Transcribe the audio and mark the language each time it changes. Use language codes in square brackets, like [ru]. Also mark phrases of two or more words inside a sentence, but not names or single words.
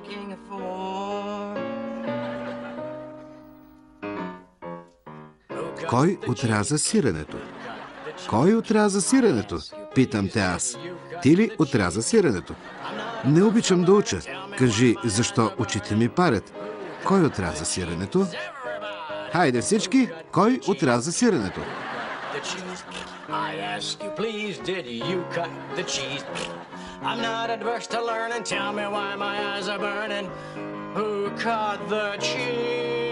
[bg] Кой отряза сиренето? Кой отряза сиренето? Питам те аз. Ти ли отряза сиренето? Не обичам да уча. Кажи, защо очите ми парят? Кой отряза сиренето? Хайде всички, кой отряза сиренето? [en] I ask you, please, did you cut the cheese? I'm not adverse to learning. Tell me why my eyes are burning. Who cut the cheese?